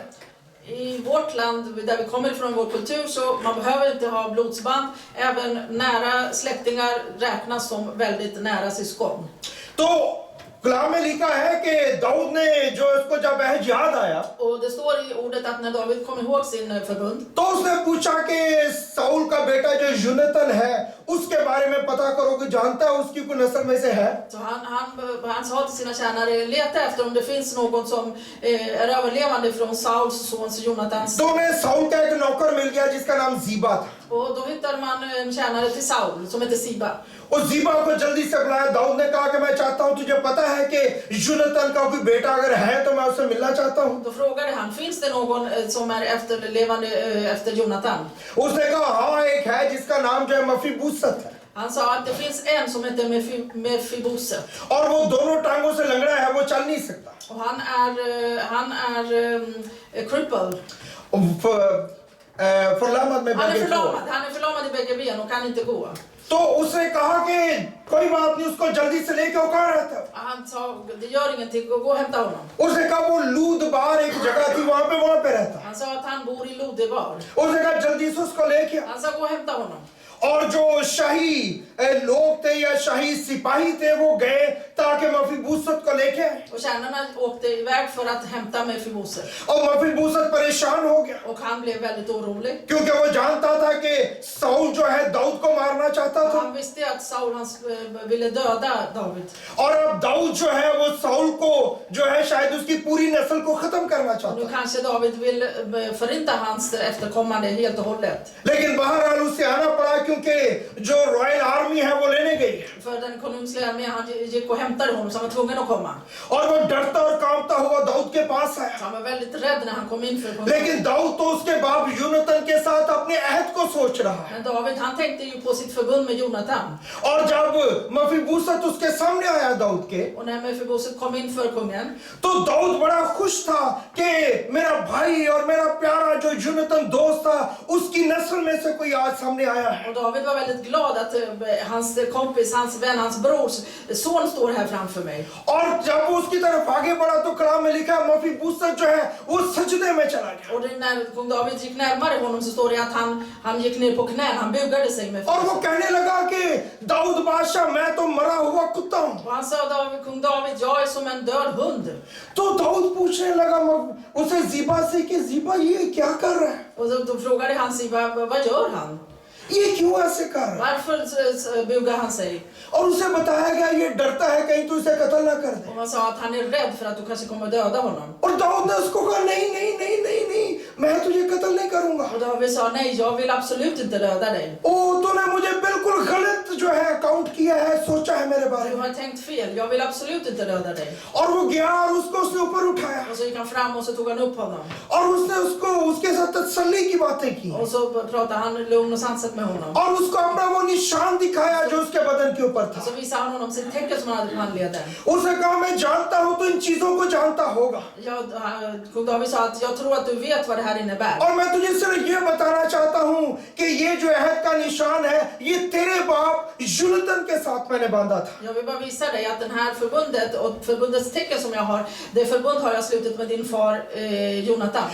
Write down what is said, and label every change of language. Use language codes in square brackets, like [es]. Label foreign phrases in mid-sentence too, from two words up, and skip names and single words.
[sv] I vårt land, där vi kommer ifrån, vår kultur, så man behöver inte ha blodsband. Även nära släktingar räknas som väldigt nära syskon. [hi] तो कलाम में लिखा है कि दाऊद ने जो इसको जब अहद याद आया, [sv] Och det står i ordet att när David kom ihåg sin förbund, [hi] तो उसने पूछा कि साउल का बेटा जो यूनतन है उसके बारे में पता करो कि जानता है उसकी कोई नस्ल में से है। [sv] så han sa till sina tjänare, leta efter om det finns någon som är överlevande från Sauls sons Jonatans. [hi] तो उन्हें साउल का एक नौकर मिल गया जिसका नाम जीबा था, [sv] Och då hittar man en tjänare till Saul som heter Siba. [hi] और जीबा को जल्दी से बुलाया। दाऊद ने कहा कि मैं चाहता हूं, तुझे पता है कि यूनतन का कोई बेटा अगर है तो मैं उससे मिलना चाहता हूं। [sv] Då frågade han, finns det någon som är efterlevande efter Jonatan? [hi] उसने कहा हाँ एक है जिसका नाम जो है मफीबूसत है, [sv] Han sa att det finns en som heter Mefiboset. [hi] और वो दोनों टांगों से लंगड़ा है, वो चल नहीं सकता, [sv] Och han är crippled. [hi] फरलामत में [sv] Han är [hi] बैठे थे। [sv] förlamad i bägge ben och kan inte gå. [hi] तो उसने कहा कि कोई बात नहीं, उसको जल्दी से लेके, वो कहाँ रहता है? [sv] Han sa, det gör ingenting, gå och hämta honom. [hi] उसने कहा वो लूदबार एक जगह थी वहां पे रहता है। [sv] Han sa att han bor i Lodebar. [hi] उसने कहा जल्दी से उसको लेके आ। [sv] Han sa, gå och hämta honom. [hi] और जो शाही लोग थे या शाही सिपाही थे वो गए ताकि मफीबूसत को लेके आए, [sv] Och tjänarna åkte iväg för att hämta Mefiboset. [hi] और मफीबूसत परेशान हो गया [sv] Och han blev väldigt orolig. [hi] क्योंकि वो जानता था कि साउल जो है दाऊद को मारना चाहता [sv] Och [hi] था, [sv] han visste att Saul ville döda David. [hi] और अब दाऊद जो है वो साउल को जो है शायद उसकी पूरी नस्ल को खत्म करना [sv] Och [hi] चाहता [sv] nu [hi] था। [sv] kanske David vill förinta hans efterkommande helt och hållet. [hi] लेकिन बहरहाल उसे आना पड़ा क्योंकि जो [en] royal army [hi] है वो लेने गई, [sv] För den konungsliga armén, han gick och hämtade honom, så han var tvungen att komma. [hi] और वो डरता और कांपता हुआ दाऊद के पास [sv] Så [hi] आया। [sv] han var väldigt rädd när han kom in för kungen. [hi] लेकिन दाऊद तो उसके बाप यूनतन के साथ अपने अहद को सोच रहा है, [sv] Men David, han tänkte ju på sitt förbund med Jonatan. [hi] और जब मफीबूसत उसके सामने आया दाऊद के, [sv] Och när Mefiboset kom in för kungen, [hi] तो दाऊद बड़ा खुश था कि मेरा भाई और मेरा प्यारा जो यूनतन दोस्त था उसकी नस्ल में से कोई आज सामने आया है। [sv] och David var väldigt glad att hans kompis, hans vän, hans brors son står här framför mig. [hi] और जब वो उसकी तरफ आगे बढ़ा तो कलाम में लिखा मफीबूसत जो है वो सजदे में चला गया, [sv] Och när kung David gick närmare honom så står det att han gick ner på knän, han bugade sig med [hi] और वो कहने लगा कि दाऊद बादशाह मैं तो मरा हुआ कुत्ता हूँ। [sv] Och han sa, kung David, jag är som en död hund. [hi] तो दाऊद पूछने लगा उसे जीबा से कि जीबा ये क्या कर रहा है, [sv] Och då frågade han Siba, vad gör han? [hi] ये क्यों ऐसे कर रहा है? [sv] Varför bugar han sig? [hi] और उसे बताया गया ये डरता है कहीं तू इसे कत्ल ना कर दे। [sv] Och man sa att han är rädd för att du kanske kommer döda honom. [hi] और दाऊद ने उसको कहा नहीं नहीं नहीं नहीं नहीं मैं तुझे कत्ल नहीं करूंगा। [sv] Och David sa, nej, jag vill absolut inte döda dig. [hi] ओ तूने मुझे बिल्कुल गलत जो है काउंट किया है, सोचा है मेरे बारे [sv] Du [hi] में। [sv] har tänkt fel, jag vill absolut inte döda dig. [hi] और वो गया और उसको उसने ऊपर उठाया [sv] Och så gick han fram och så tog han upp honom. [hi] और उसने उसके साथ तसल्ली की बातें की [sv] Och så pratade han lugn och sansat med honom. [hi] और उसको अपना वो निशान दिखाया जो उसके बदन के ऊपर था। [sv] Och så visade han honom sitt tecken som han hade på handleden. [hi] उसने कहा मैं जानता हूँ तो इन चीजों को जानता होगा, [sv] Kung David sa att jag tror att du vet vad det här innebär. [hi] और मैं तुझे सिर्फ ये बताना चाहता हूँ कि ये जो अहद का निशान है ये तेरे अपने बाप यूनतन के साथ मैंने बांधा था। [sv] Jag vill bara visa dig att den här förbundet och förbundets tecken som jag har, det förbund har jag slutit med din far Jonatan.